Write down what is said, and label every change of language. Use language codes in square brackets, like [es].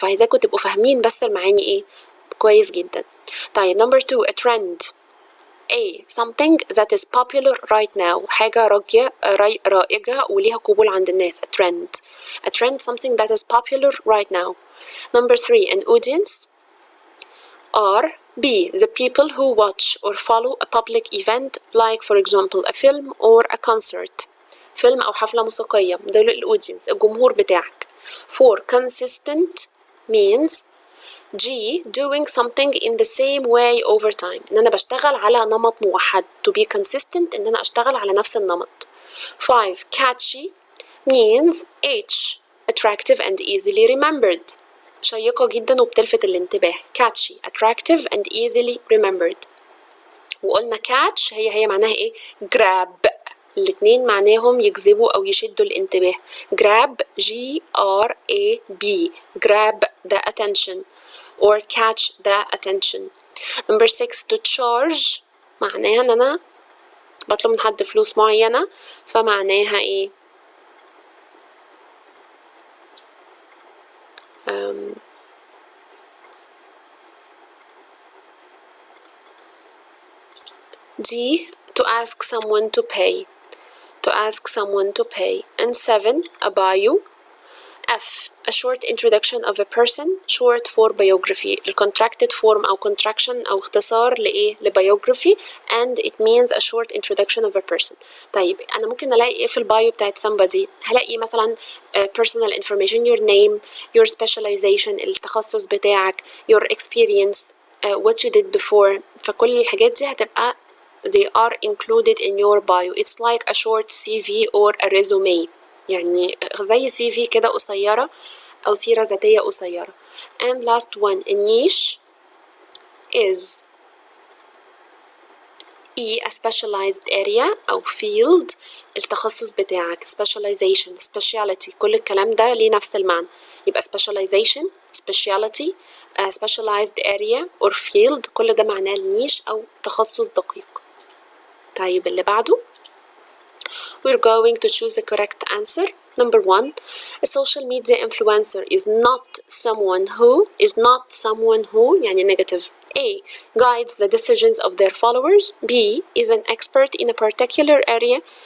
[ar] فعايزاكم تبقوا فاهمين بس المعاني إيه كويس جدا. [en] طيب number 2 a trend. A something that is popular right now. [ar] حاجة رائجة وليها قبول عند الناس. [en] A trend. A trend something that is popular right now. Number 3 an audience. Are B the people who watch or follow a public event like for example a film or a concert. [ar] فيلم أو حفلة موسيقية، دول الأودينس الجمهور بتاعك. [en] 4 consistent means G doing something in the same way over time. [ar] إن أنا بشتغل على نمط موحد. [en] To be consistent [ar] إن أنا أشتغل على نفس النمط. [en] 5 catchy means H attractive and easily remembered. [ar] شيقة جدا وبتلفت الانتباه. [en] catchy, attractive and easily remembered. [ar] وقلنا catch هي معناها ايه؟ grab. الاتنين معناهم يجذبوا أو يشدوا الانتباه. [en] grab G-R-A-B grab the attention or catch the attention. number 6 to charge [ar] معناها ان انا بطلب من حد فلوس معينة، فمعناها ايه؟ [en] D to ask someone to pay. To ask someone to pay. And 7 a bio. F a short introduction of a person, short for biography. ال contracted form أو contraction [ar] أو اختصار لإيه؟ [en] لbiography and it means a short introduction of a person. [ar] طيب أنا ممكن ألاقي إيه في البايو بتاعت [en] somebody؟ [ar] هلاقي مثلا [en] personal information, your name, your specialization, [ar] التخصص بتاعك, [en] your experience, what you did before. [ar] فكل الحاجات دي هتبقى [en] they are included in your bio. It's like a short CV or a resume. [ar] يعني زي CV كده قصيرة أو سيرة ذاتية قصيرة. [en] And last one, a niche is a specialized area أو field. [ar] التخصص بتاعك specialization, speciality, كل الكلام ده ليه نفس المعنى. يبقى specialization, speciality, [en] specialized area or field، [ar] كل ده معناه النيش أو تخصص دقيق. طيب اللي بعده [en] we're going to choose the correct answer. Number 1, a social media influencer is not someone who يعني negative. A, guides the decisions of their followers. B, is an expert in a particular area.